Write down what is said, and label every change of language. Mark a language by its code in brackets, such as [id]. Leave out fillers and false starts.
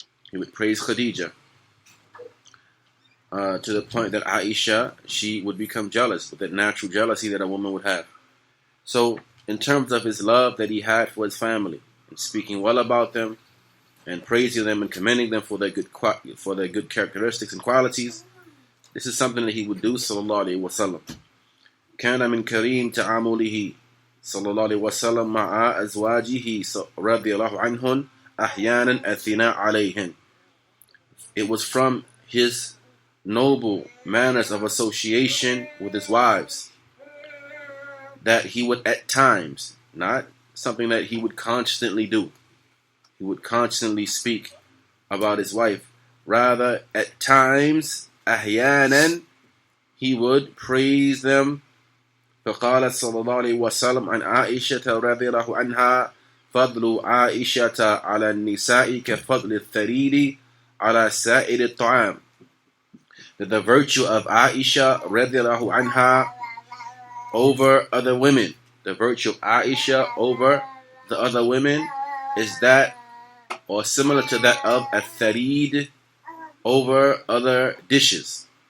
[en] He would praise Khadija, to the point that Aisha, she would become jealous, with that natural jealousy that a woman would have. So, in terms of his love that he had for his family, and speaking well about them, and praising them and commending them for their good characteristics and qualities, this is something that he would do, sallallahu alayhi wa sallam. [ar] كان من كريم تعامله صلى الله عليه وسلم مع أزواجه رضي الله عنهن أحيانا الثناء عليهن. [en] It was from his noble manners of association with his wives that he would at times, not something that he would constantly do, he would constantly speak about his wife, rather at times, أحيانا, he would praise them. [ar] فقال صلى الله عليه وسلم عن عائشة رضي الله عنها فضل عائشة على النساء كفضل الثريد على سائر الطعام. [en] That the virtue of Aisha [ar] رضي الله عنها [en] over other women, the virtue of Aisha over the other women, is that, or similar to that of al-tharid over other dishes.